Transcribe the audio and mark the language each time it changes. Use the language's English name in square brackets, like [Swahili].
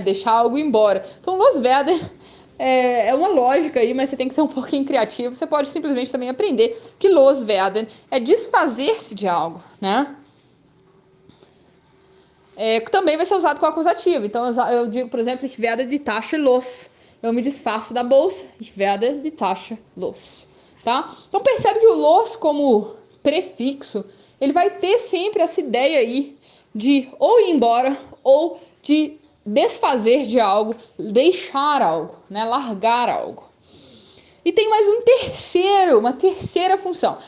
[Portuguese] Deixar algo embora. Então, loswerden é uma lógica aí, mas você tem que ser um pouquinho criativo. Você pode simplesmente também aprender que loswerden é desfazer-se de algo, né? Também vai ser usado com acusativo. Então, eu digo, por exemplo, [German] ich werde die Tasche los. [Portuguese] Eu me desfaço da bolsa. [German] Ich werde die Tasche los. [Portuguese] Tá? Então, percebe que o los como prefixo, ele vai ter sempre essa ideia aí de ou ir embora ou de desfazer de algo, deixar algo, né? Largar algo. E tem mais uma terceira função.